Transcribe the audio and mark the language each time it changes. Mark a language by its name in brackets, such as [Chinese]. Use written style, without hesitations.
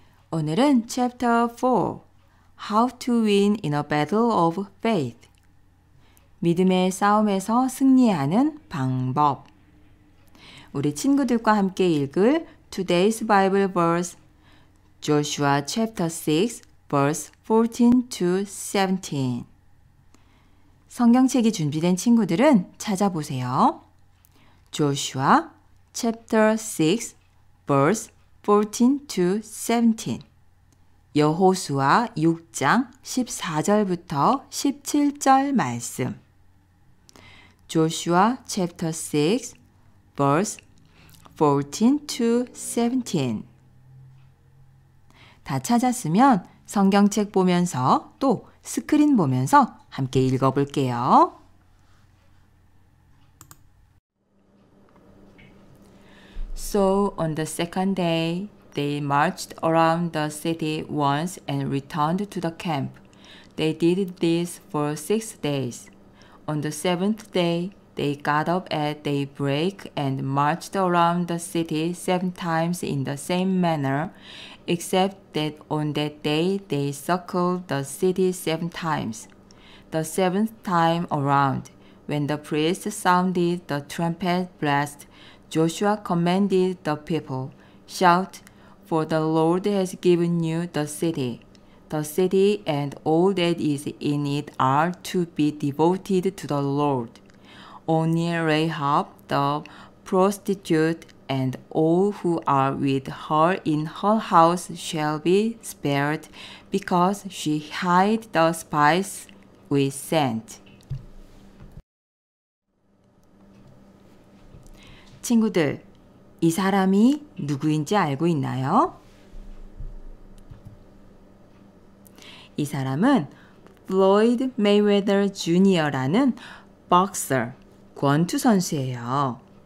[Korean] 오늘은 [English] Chapter 4 How to Win in a Battle of Faith [Korean] 믿음의 싸움에서 승리하는 방법 우리 친구들과 함께 읽을 [English] Today's Bible verse Joshua chapter 6 verse 14 to 17 [Korean] 성경책이 준비된 친구들은 찾아보세요. [English] Joshua chapter 6 verse 14 to 17 [Korean] 여호수아 6장 14절부터 17절 말씀 [English] Joshua chapter 6 verse 14 to 17 [Korean] 다 찾았으면 성경책 보면서 또 스크린 보면서 함께 읽어볼게요. [English] So on the second day, they marched around the city once and returned to the camp. They did this for 6 days. On the seventh day, they got up at daybreak and marched around the city 7 times in the same manner, except that on that day they circled the city 7 times. The 7th time around, when the priest sounded the trumpet blast, Joshua commanded the people, "Shout, for the Lord has given you the city. The city and all that is in it are to be devoted to the Lord. Only Rahab the prostitute and all who are with her in her house shall be spared, because she hid the spies we sent." [Korean] 친구들, 이 사람이 누구인지 알고 있나요? 이 사람은 플로이드 메이웨더 주니어라는 박서, 권투 선수예요.